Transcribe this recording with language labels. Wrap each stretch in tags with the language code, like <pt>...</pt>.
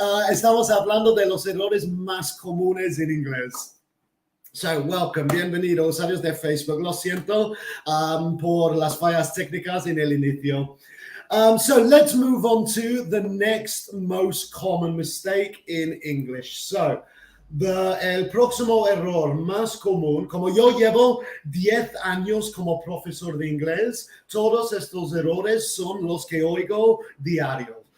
<es>Estamos hablando de los errores más comunes en inglés.</es> <en>So, welcome,</en> <es>bienvenidos, usuarios de Facebook. Lo siento por las fallas técnicas en el inicio.</es> <en>So let's move on to the next most common mistake in English.</en> <es>So, el próximo error más común, como yo llevo 10 años como profesor de inglés, todos estos errores son los que oigo diario.</es>